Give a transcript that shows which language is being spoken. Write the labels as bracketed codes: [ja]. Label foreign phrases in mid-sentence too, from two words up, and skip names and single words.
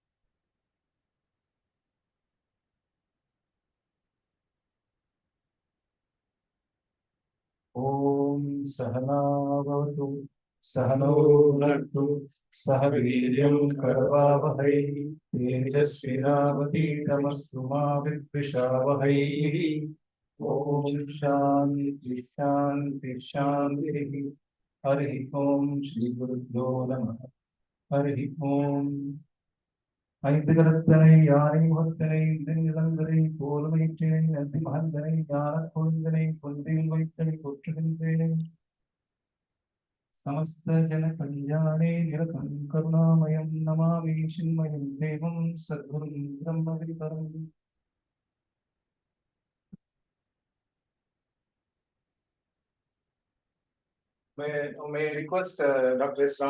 [sa] ओम सहना भवतु सहनौ भुनक्तु सह वीर्यं करवावहै तेजस्विनावधीतमस्तु मा विद्विषावहै. ओम शान्तिः शान्तिः शान्तिः. हरि ओम श्री गुरुभ्यो नमः. हरि ओम. [ta] ஐந்துகரத்தனை யானை முகத்தனை இதனிலந்தனை போர்வைத்தனை நந்தி மகந்தனை ஞான கொழுந்தனை கொன்றையில் வைத்தனை போற்றுகின்றேனே. [sa] समस्त जन कल्याणे निरतं करुणामयं नमामि चिन्मयं देवं सद्गुरुं ब्रह्म विपरम्. [en] May I request Dr. S.